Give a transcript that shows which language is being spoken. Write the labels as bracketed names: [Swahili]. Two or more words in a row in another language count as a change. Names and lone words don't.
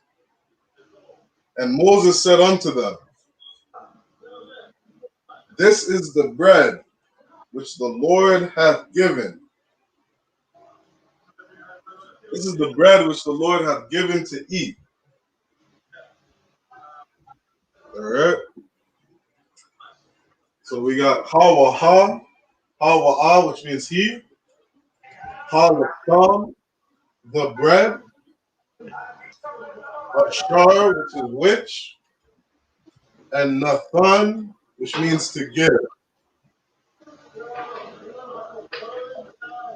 [English] And Moses said unto them, this is the bread which the Lord hath given. This is the bread which the Lord hath given to eat. All right. So we got Ha-Wa'ah, Ha-Wa'ah, which means he. Ha-Lakam, the bread. Ashar, which is which. And Nathan, which means to give.